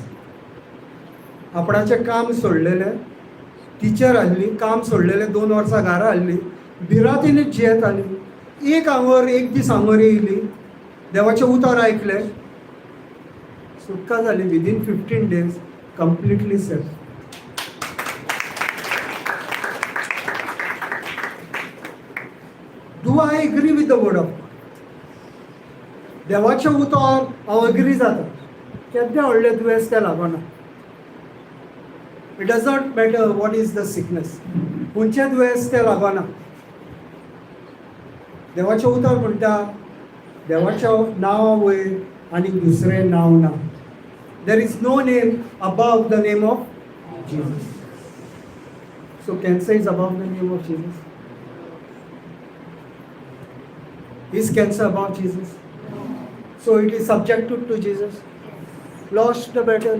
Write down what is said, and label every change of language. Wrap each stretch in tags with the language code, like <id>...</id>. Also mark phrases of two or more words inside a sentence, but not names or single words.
<kok>आपणाचें काम सोडलेलें, टिचर आसली, काम सोडलेलें, 2 वर्सां घरा आसली, भिरांतीनच जियेताली. एक दीस हांगर येयली, देवाचें उतर आयकलें, सुटका जाली.</kok> <en>विदीन 15 days completely set. do I agree with the word of God?</en> <kok>देवाचें उतर हांव एग्री जाता. केद्या व्हडले दुयेंस तें लागना.</kok> <en>it does not matter what is the sickness.</en> <kok>खंयचें दुयेंस तें लागना. देवाचें उतर म्हणटा देवाच्या नांवा वयर आनी दुसरें नांव ना.</kok> <en>there is no name above the name of Jesus. So cancer is above the name of Jesus. Is cancer above Jesus? So it is subjected to Jesus. Lost the battle.</en>